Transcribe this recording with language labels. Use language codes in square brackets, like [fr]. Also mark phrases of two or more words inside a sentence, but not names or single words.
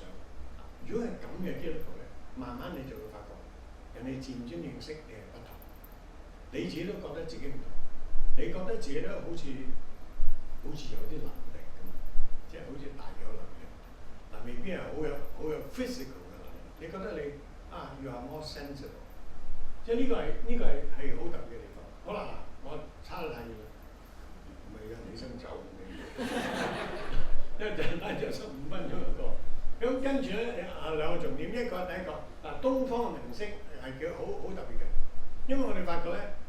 [yue] 如果係咁嘅基督徒咧，慢慢你就會發覺，人哋漸漸認識你係不同，你自己都覺得自己唔同，你覺得自己都好似有啲能力咁，即係好似大有能力。嗱，未必係好有 physical 嘅能力。你覺得你 [en] you are more sensible， [yue] 即係呢個係好特別嘅地方。好啦，我差得太遠啦，唔係人起身走嘅，因為陣間就15分鐘一個。咁跟住咧兩個重點，一個第一個東方嘅明星係幾好特別嘅，因為我哋發覺咧好